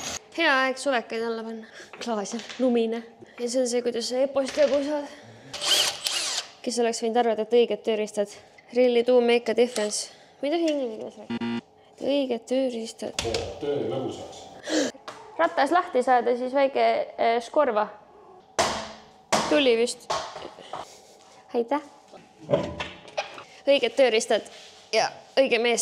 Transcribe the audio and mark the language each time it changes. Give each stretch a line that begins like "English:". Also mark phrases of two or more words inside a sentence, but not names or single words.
Estonian: Hea aeg suvekaid alla panna. Klaas on lumine. Ja see on see, kuidas sa epost jagu saad. Kes oleks võinud arvata, et õiged tööriistad.
English: Really do make a difference.
Estonian: Mida inglise keeles räägib? Õiged tööriistad. Töö lõbusaks. Ratas lahti saada, siis väike skorva. Tuli vist. Aitäh. Õiged tööriistad ja õige mees.